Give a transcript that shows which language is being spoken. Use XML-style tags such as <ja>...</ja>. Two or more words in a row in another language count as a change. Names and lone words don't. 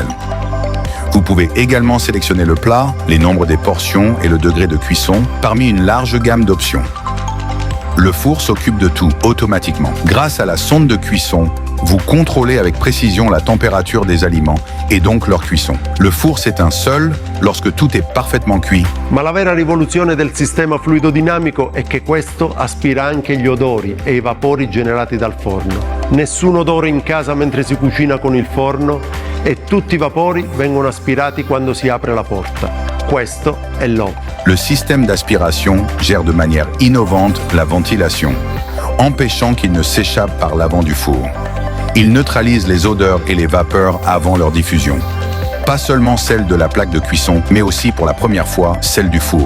<fr>Vous pouvez également sélectionner le plat, les nombres des portions et le degré de cuisson parmi une large gamme d'options. Le four s'occupe de tout automatiquement. Grâce à la sonde de cuisson, vous contrôlez avec précision la température des aliments et donc leur cuisson. Le four s'éteint seul lorsque tout est parfaitement cuit.</fr> <it>Ma la vera rivoluzione del sistema fluidodinamico è che questo aspira anche gli odori e i vapori generati dal forno. Nessun odore in casa mentre si cucina con il forno e tutti i vapori vengono aspirati quando si apre la porta. Questo è Love.</it> <fr>Le système d'aspiration gère de manière innovante la ventilation, empêchant qu'il ne s'échappe par l'avant du four. Il neutralise les odeurs et les vapeurs avant leur diffusion. Pas seulement celle de la plaque de cuisson, mais aussi pour la première fois, celle du four.</fr>